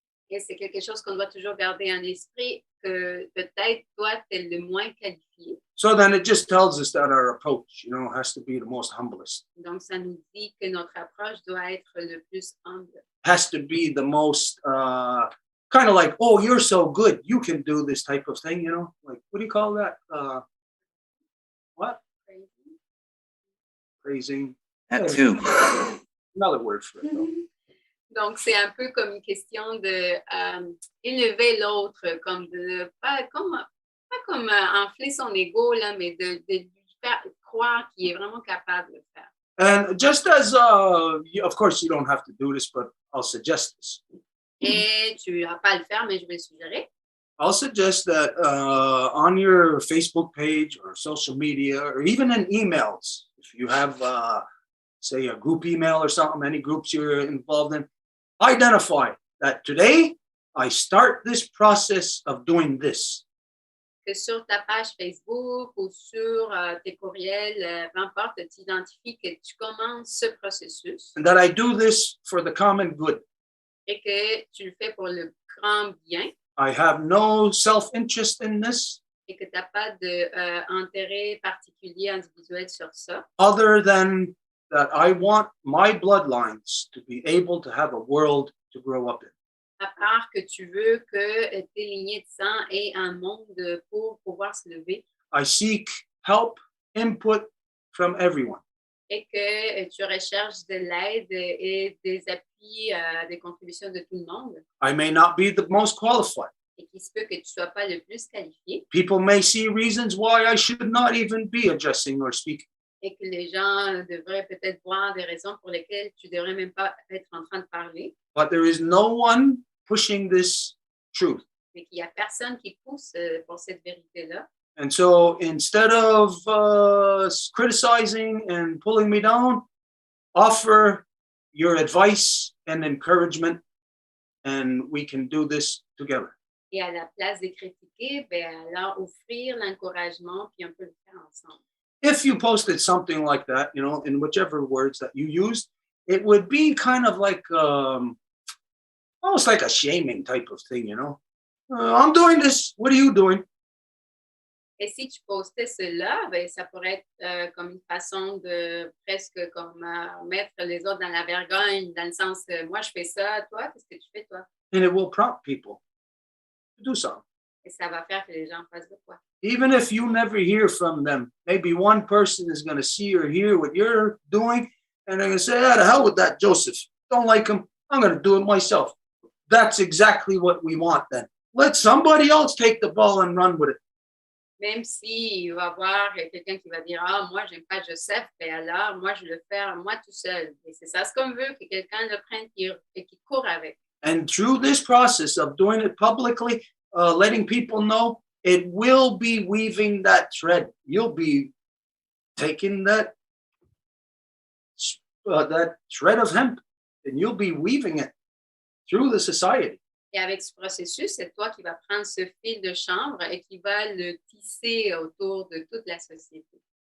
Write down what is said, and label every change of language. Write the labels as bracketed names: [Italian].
[French] Et c'est quelque chose qu'on doit toujours garder en esprit, que peut-être toi, tu es le moins qualifié. [English] So then it just tells us that our approach, has to be the most humblest, [French] Donc, ça nous dit que notre approche doit être le plus humble. [English] has to be the most kind of like, oh, you're so good, you can do this type of thing, like, what do you call that? What? Praising. That too. Another word for it, though. [French] Donc, c'est un peu comme une question de élever l'autre, comme de pas comme enfler son ego, là, mais de lui faire croire qu'il est vraiment capable de le faire. [English] And just as, of course, you don't have to do this, but I'll suggest this. [French] Et tu n'as pas à le faire, mais je vais le suggérer. [English] I'll suggest that on your Facebook page or social media, or even in emails, if you have, say, a group email or something, any groups you're involved in, identify that today I start this process of doing this. [French] Que sur ta page Facebook ou sur tes courriels, peu importe, tu identifies que tu commences ce processus [English] And that I do this for the common good. [French] et que tu le fais pour le grand bien [English] I have no self-interest in this [French] et que tu n'as pas d'intérêt particulier individuel sur ça, [English] other than that I want my bloodlines to be able to have a world to grow up in. [French] à part que tu veux que tes lignées de sang aient un monde pour pouvoir se lever [English] I seek help, input from everyone. [French] et que tu recherches de l'aide et des appuis, des contributions de tout le monde [English] I may not be the most qualified. [French] et qu'il se peut que tu ne sois pas le plus qualifié [English] People may see reasons why I should not even be addressing or speaking. [French] et que les gens devraient peut-être voir des raisons pour lesquelles tu ne devrais même pas être en train de parler, [English] But there is no one pushing this truth. [French] mais qu'il n'y a personne qui pousse pour cette vérité-là. [English] And so instead of criticizing and pulling me down, offer your advice and encouragement, and we can do this together. [French] Et à la place de critiquer, ben alors offrir l'encouragement, puis on peut le faire ensemble. [English] If you posted something like that, in whichever words that you used, it would be kind of like almost like a shaming type of thing, I'm doing this. What are you doing? [French] Et si tu postais cela, ben, ça pourrait être comme une façon de presque comme mettre les autres dans la vergogne, dans le sens moi je fais ça, toi, qu'est-ce que tu fais, toi? [English] And it will prompt people to do something. [French] Et ça va faire que les gens fassent de quoi? [English] Even if you never hear from them, maybe one person is going to see or hear what you're doing, and they're going to say, "Ah, the hell with that Joseph. Don't like him. I'm going to do it myself." That's exactly what we want then. Let somebody else take the ball and run with it. [French] Même s'il va y avoir quelqu'un qui va dire « Ah, moi, j'aime pas Joseph, mais alors, moi, je vais le faire moi tout seul. » Et c'est ça ce qu'on veut, que quelqu'un le prenne et qu'il court avec. [English] And through this process of doing it publicly, letting people know, it will be weaving that thread. You'll be taking that thread of hemp and you'll be weaving it through the society. [French] Et avec ce processus, c'est toi qui vas prendre ce fil de chanvre et qui va le tisser autour de toute la société.